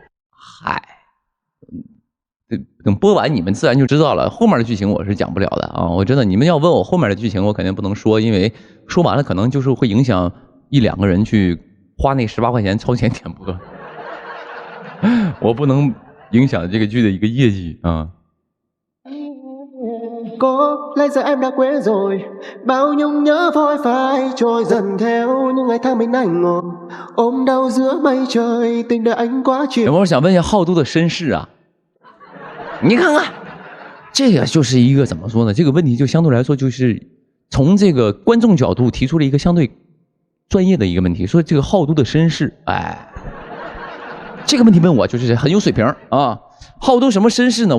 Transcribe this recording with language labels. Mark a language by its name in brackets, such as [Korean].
[Chinese] 嗨，等播完你们自然就知道了。后面的剧情我是讲不了的啊，我真的，你们要问我后面的剧情，我肯定不能说，因为说完了可能就是会影响1-2个人去花那18块钱超前点播，我不能影响这个剧的一个业绩啊。 [Vietnamese] Có lẽ giờ em đã quên rồi, bao nhung nhớ phôi phai trôi dần theo những ngày tháng bên anh ngồi ôm đau giữa mây trời, tình đời anh quá chiều. [Chinese] 有没有想问一下浩都的身世啊？你看看，这个就是一个怎么说呢？这个问题就相对来说就是从这个观众角度提出了一个相对专业的一个问题，说这个浩都的身世，哎，这个问题问我就是很有水平啊。浩都什么身世呢？